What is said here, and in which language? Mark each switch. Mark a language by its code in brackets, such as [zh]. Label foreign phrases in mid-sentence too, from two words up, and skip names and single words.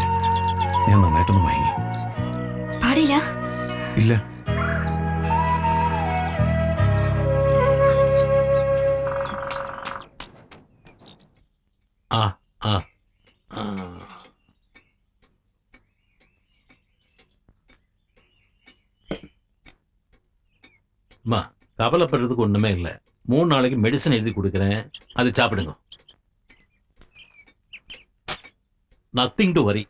[ml] ഞാൻ നന്നായിട്ടൊന്ന് മയങ്ങി. പാടില്ല? ഇല്ല. ആ ആ ആ. [ta] அம்மா கவலைப்படுறதுக்கு ஒண்ணுமே இல்லை. 3 நாளைக்கு மெடிசன் எழுதி கொடுக்குறேன், அது சாப்பிடுங்க. [en] nothing to worry.